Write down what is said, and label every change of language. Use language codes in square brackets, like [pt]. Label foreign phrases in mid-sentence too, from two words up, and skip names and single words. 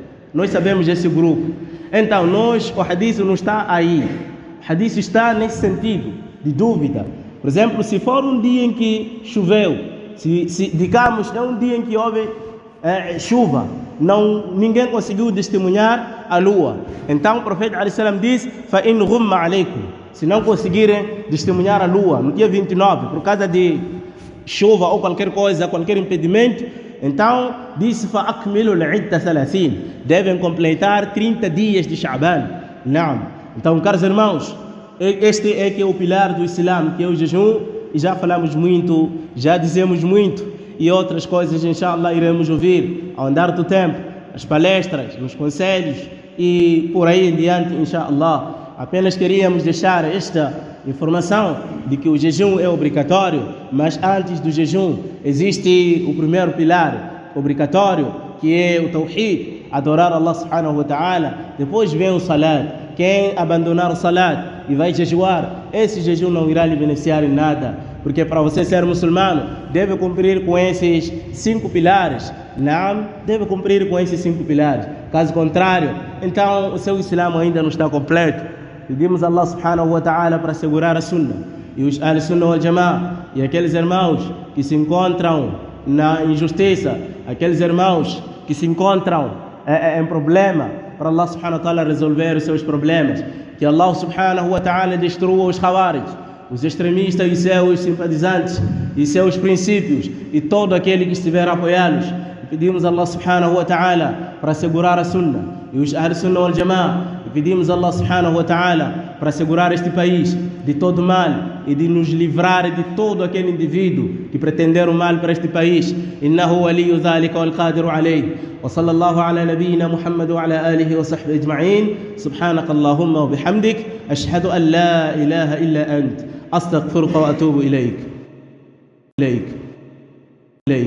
[pt] Nós sabemos desse grupo. Então, o hadith não está aí. O hadith está nesse sentido de dúvida. Por exemplo, se for um dia em que choveu, digamos, é um dia em que houve chuva, ninguém conseguiu testemunhar a lua. Então o profeta ﷺ diz, [ar] فَإِنْ غُمَّ عَلَيْكُمْ, [pt] se não conseguirem testemunhar a lua no dia 29, por causa de chuva ou qualquer coisa, qualquer impedimento, então disse, [ar] فَأَكْمِلُوا الْعِدَّةَ 30, [pt] devem completar 30 dias de Sha'ban. Não. Então, caros irmãos, este é que é o pilar do Islã, que é o jejum, e já falamos muito, já dizemos muito, e outras coisas, [ar] إن شاء الله, [pt] iremos ouvir ao andar do tempo, as palestras, nos conselhos, e por aí em diante, [ar] إن شاء الله. [pt] Apenas queríamos deixar esta informação de que o jejum é obrigatório, mas antes do jejum existe o primeiro pilar obrigatório, que é o tawhid, adorar [ar] الله سبحانه وتعالى. [pt] Depois vem o salat. Quem abandonar o salat e vai jejuar, esse jejum não irá lhe beneficiar em nada, porque para você ser muçulmano deve cumprir com esses 5 pilares. Não, deve cumprir com esses 5 pilares. Caso contrário, então o seu Islã ainda não está completo. Pedimos a [ar] الله سبحانه وتعالى [pt] para segurar a sunnah e os [ar] السنة والجماعة, [pt] e aqueles irmãos que se encontram na injustiça, aqueles irmãos que se encontram em problema, para [ar] الله سبحانه وتعالى [pt] resolver os seus problemas. Que [ar] الله سبحانه وتعالى [pt] destrua os khawarij, os extremistas e seus simpatizantes e seus princípios, e todo aquele que estiver a apoiá-los. Pedimos a [ar] الله سبحانه وتعالى [pt] para segurar a sunnah e os [ar] السنة والجماعة. [pt] E pedimos a [ar] الله سبحانه وتعالى [pt] para segurar este país de todo mal e de nos livrar de todo aquele indivíduo que pretender o mal para este país. [ar] إنه ولي ذلك والقادر عليه وصلى الله على نبينا محمد وعلى آله وصحبه أجمعين. سبحانك اللهم وبحمدك أشهد أن لا إله إلا أنت. أستغفرك وأتوب إليك.